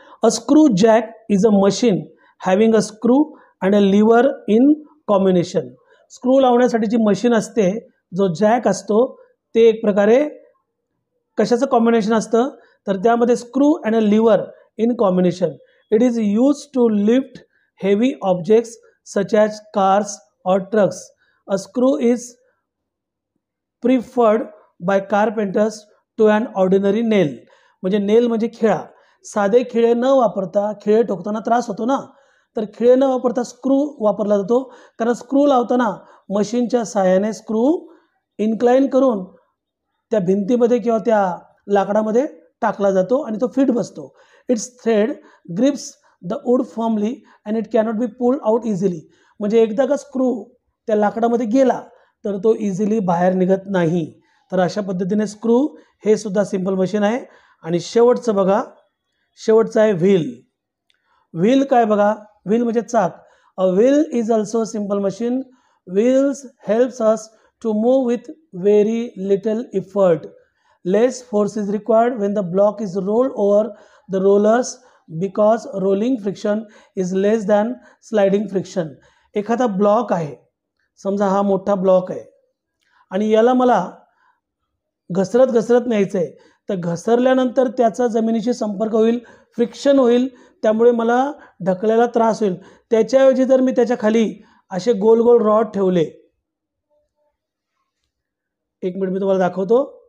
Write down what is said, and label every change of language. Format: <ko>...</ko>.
<en>A screw jack is a machine having a screw and a lever in combination.</en> <mr>Screw लावण्यासाठी जी machine असते, जो jack असतो, ते एक प्रकारे कशाचं कॉम्बिनेशन असतं, तर त्यामध्ये</mr> <en>Screw and a lever in combination. It is use to lift heavy objects such as cars और trucks. A screw is preferred by carpenters to an ordinary nail.</en> <mr>म्हणजे नेल म्हणजे खिळा. साधे खिळे न वापरता, खिळे ठोकताना त्रास होतो ना, तर खिळे न वापरता स्क्रू वापरला जातो. कारण स्क्रू लावताना मशीनच्या सहाय्याने स्क्रू इन्क्लाइन करून त्या भिंतीमध्ये किंवा त्या लाकडामध्ये टाकला जातो आणि तो फिट बसतो.</mr> <en>It's thread grips the wood firmly and it cannot be pulled out easily.</en> <mr>म्हणजे एकदा का स्क्रू त्या लाकडामध्ये गेला तर तो इझिली बाहेर निघत नाही. तर अशा पद्धतीने स्क्रू हे सुद्धा सिंपल मशीन आहे. आणि शेवटचं बघा, शेवटचं आहे व्हील. व्हील काय बघा, व्हील म्हणजे चाक.</mr> <en>A wheel is also simple machine. Wheels helps us to move with very little effort. Less force is required when the block is rolled over the rollers because rolling friction is less than sliding friction.</en> <mr>एखादा block आहे, समजा हा मोठा block आहे आणि याला मला घसरत न्यायचं आहे, तर घसरल्यानंतर त्याचा जमिनीशी संपर्क होईल, फ्रिक्शन होईल, त्यामुळे मला ढकलायला त्रास होईल. त्याच्याऐवजी जर मी त्याच्या खाली असे गोल गोल रॉड ठेवले, एक मिनिट मी तुम्हाला दाखवतो.</mr>